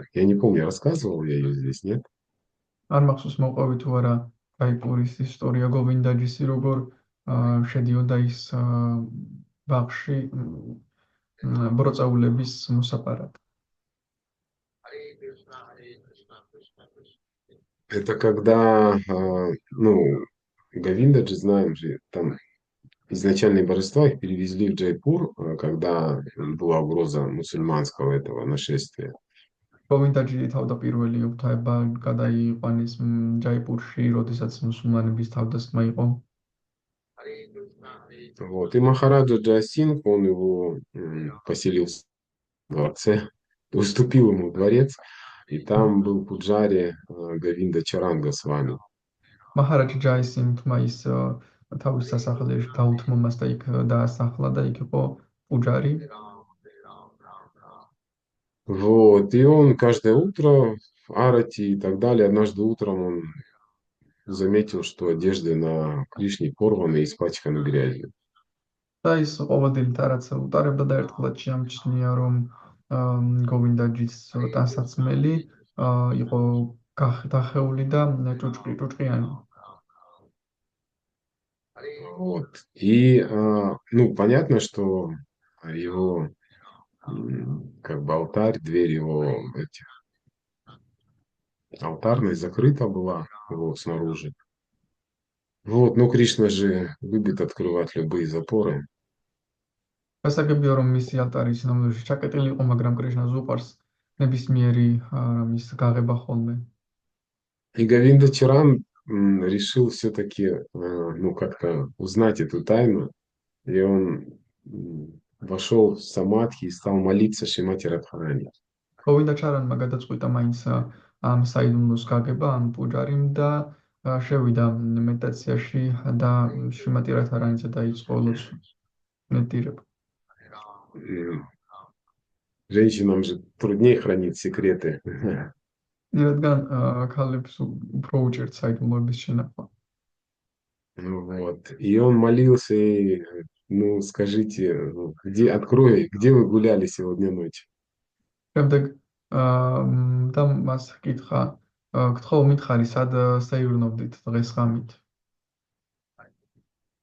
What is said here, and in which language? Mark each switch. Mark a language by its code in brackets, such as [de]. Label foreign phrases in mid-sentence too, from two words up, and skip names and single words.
[ru] Я не помню, рассказывал я ее здесь, нет? [ka] არ მახსოვს მოყვები თუ არა ჯაიპურის ისტორია გოვინდაჯისი, როგორ შედიოდა ის ბაღში ბროწეულების მოსაპარად. [ru] Это когда, ну, Говиндаджи, знаем же, там изначальные божества их перевезли в Джайпур, когда была угроза мусульманского этого нашествия. [ka] გოვინდაჯი თავდაპირველი ღვთაება გადაიყვანეს ჯაიპურში, როდესაც მუსულმანების თავდასხმა იყო. [ru] Вот. И Махараджа Джасинг, он его поселил в дворце, уступил ему дворец, и там был пуджари Говинда Чаранга с вами. [ka] მაჰარაჯა ჯაისინგმა ის თავის სასახლეში დაუთმო მას და იქ დაასახლა და იქ იყო პუჯარი. [ru] Вот. И он каждое утро в Арати и так далее, однажды утром он заметил, что одежды на Кришне порваны и испачканы грязью. [ka] და ის ყოველდღიურად რაც უტარებდა და ერთხელაც შეამჩნია, რომ გოვინდაჯის ტანსაცმელი იყო დახეული და ჭუჭყიანი. [ru] Вот. И, ну, понятно, что его как бы алтарь, дверь его алтарной закрыта была его снаружи. Вот, но Кришна же любит открывать любые запоры. [ka] გასაგებია, რომ მისი ალტარი სინამდვილეში ჩაკეტილი იყო, მაგრამ კრიშნას უყვარს ნებისმიერი მის გაღება ხოლმე. [ru] И Говинда Чаран решил все-таки, ну, как-то узнать эту тайну, и он вошел в самадхи и стал молиться Шримати Радхарани. [ka] გოვინდა ჩარანმა გადაწყვიტა მაინც ამ საიდუმლოს გაგება ამ პუჯარიმ და შევიდა მედიტაციაში და შრიმატი რადჰარანიზე დაიწყო ლოცვა. [ru] Женщинам же труднее хранить секреты. [ka] რადგან ქალებს უფრო უჭერთ საიდუმლოების შენახვა. [ru] Вот. И он молился, и, ну, скажите, где вы гуляли сегодня ночью? [ka] შემდეგ და მას კითხა, გთხოვ მითხარი, სად საივრნობდით დღეს ღამით?